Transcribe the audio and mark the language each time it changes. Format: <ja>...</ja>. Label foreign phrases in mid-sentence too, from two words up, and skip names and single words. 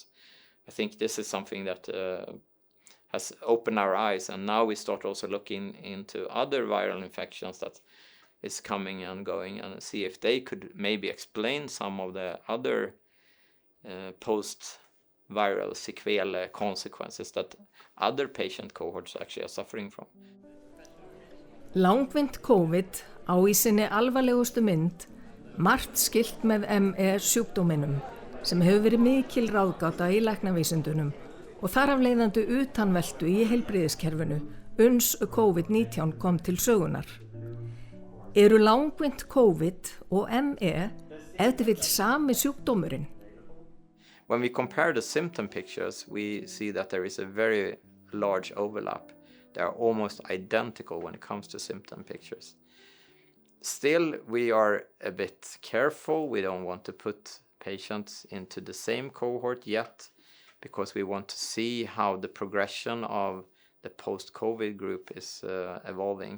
<en>I think this is something that has opened our eyes, and now we start also looking into other viral infections that is coming and going, and see if they could maybe explain some of the other post-viral sequelae consequences that other patient cohorts actually are suffering from.</en> <is>Langvinnt COVID á í sinni alvarlegustu mynd margt skylt með ME sjúkdóminum sem hefur verið mikil ráðgáta í læknavísindunum og þar af leiðandi utanveltu í heilbrigðiskerfinu uns COVID-19 kom til sögunar. Eru langvinnt COVID og ME ef til vill sami sjúkdómurinn?</is> <en>When we compare the symptom pictures, we see that there is a very large overlap. They are almost identical when it comes to symptom pictures. Still, we are a bit careful. We don't want to put patients into the same cohort yet because we want to see how the progression of the post-COVID group is evolving.</en>